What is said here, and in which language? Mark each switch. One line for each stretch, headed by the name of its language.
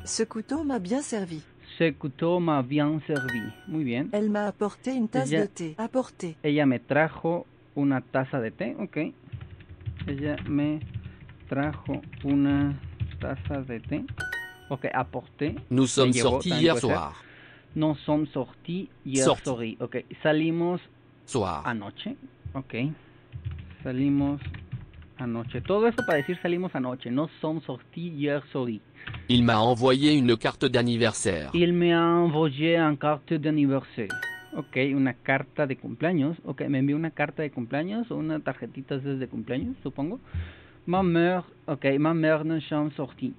French: Ce couteau m'a bien servi. Ce couteau m'a bien servi.
Spanish: Muy bien.
French: Elle m'a apporté une tasse
Spanish: Ella-
French: de thé. Apporter.
Spanish: Ella me trajo una taza de té, ok. Ella me trajo una taza de té.
French: Ok, apporté. Nous sommes
Spanish: llevó,
French: sortis
Spanish: también
French: hier
Spanish: puede ser.
French: soir. Nous sommes sortis hier Sorti. soir.
Spanish: Ok, salimos
French: Soir.
Spanish: anoche. Ok. Salimos anoche. Todo esto para decir salimos anoche.
French: Nous sommes sortis hier soir. Il m'a envoyé une carte d'anniversaire. Il me a envoyé une carte d'anniversaire.
Spanish: Ok, una carta de cumpleaños. Ok, me envió una carta de cumpleaños o una tarjetita de cumpleaños, supongo.
French: Ma mère, ok, ma mère nous sommes sortis.